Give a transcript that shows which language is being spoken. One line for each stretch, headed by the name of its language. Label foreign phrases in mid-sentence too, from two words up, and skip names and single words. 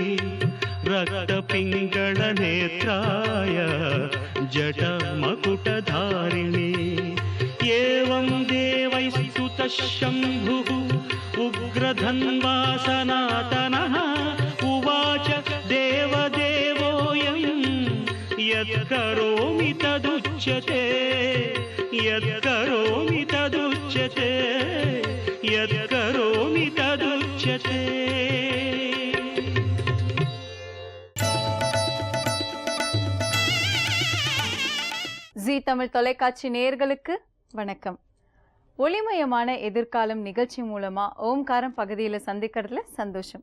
Sanskrit: रक्तपिङ्गळनेत्राय जटामकुटधारिणे एवं देवैस्तुतः शम्भुः उग्रधन्वा सनातनः उवाच देवदेवोऽयं यत्करोमि तदुच्यते यत्करोमि तदुच्यते यत्करोमि तदुच्यते
Tamil: ஜீ தமிழ் தொலைக்காட்சி நேயர்களுக்கு வணக்கம். ஒளிமயமான எதிர்காலம் நிகழ்ச்சி மூலமா ஓம்காரம் பகுதியில் சந்திக்கிறதுல சந்தோஷம்.